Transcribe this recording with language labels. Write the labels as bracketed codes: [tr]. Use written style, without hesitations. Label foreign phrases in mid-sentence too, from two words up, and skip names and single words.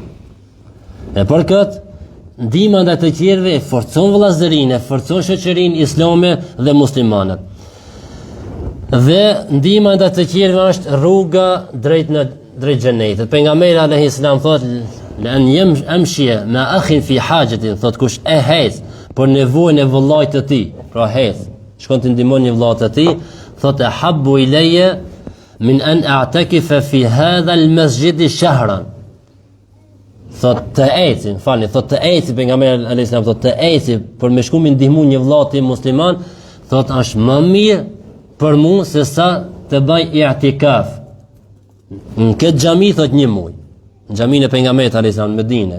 [sq] E për këtë ndihma ndaj të tjerëve e forcon vëllazërinë, e forcon shoqërinë islame dhe muslimanët. Dhe ndihma ndaj të tjerëve është rruga drejt xhenetit. Pejgamberi [ar] عليه السلام [sq] thotë [ar] لأن أمشي مع أخ في حاجة, [sq] thotë kush e hez për nevojën e vëllait të tij, pra hez, shkon të ndihmon një vëllai të tij, thotë [ar] أحب إلي من أن أعتكف في هذا المسجد شهرا. [sq] Thotë të eci, thotë të eci pejgamberi [ar] عليه السلام [sq] thotë të eci për me shku mi ndihmu një vëllai tim musliman, thotë është më mirë për mua se sa të bëj i'tikaf. Në këtë xhami thotë një muaj. Në xhamin e pejgamberit [ar] عليه السلام [sq] në Medinë.